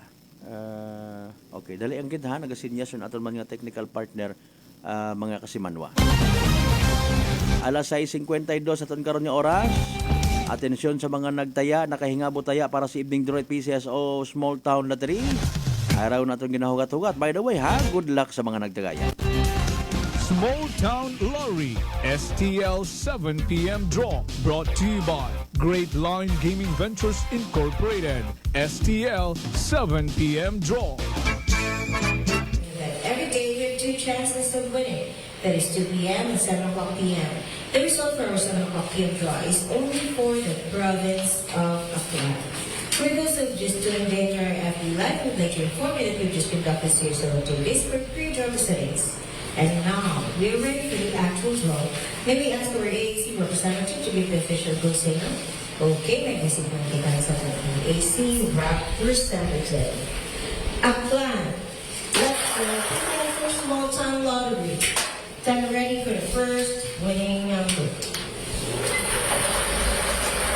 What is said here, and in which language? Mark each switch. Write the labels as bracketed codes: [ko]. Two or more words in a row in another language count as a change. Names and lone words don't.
[hil] Okay, dali ang gid ha, nagasinyas aton mga [en] technical partner, [hil] mga kasimanwa. Alas 6:52 aton karon nga oras. Atensyon sa mga nagtaya, nakahingabo taya para sa [en] evening draw [hil] at PCSO Small Town Lottery. Araw naton ginahugat-hugat. [en] By the way ha, good luck [hil] sa mga nagtagaya. [en] Small Town Lottery STL 7 p.m. draw brought to you by Great Line Gaming Ventures Incorporated. STL 7 p.m. draw. Every day you have two chances of winning. That is 2 p.m. and 7 o'clock p.m. The result for our 7 o'clock p.m. draw is only for the province of Aklan. For those of just tuned in your FB Live, we'd like to inform you that we've just conducted series of activities for pre-draw proceedings. And now, we're ready for the actual draw. May we ask our AAC representative to give the official go signal? [tl] Okay, may message po natin tayo sa AAC representative. [en] Aklan, let's go for Small Town Lottery. Time ready for the first winning number.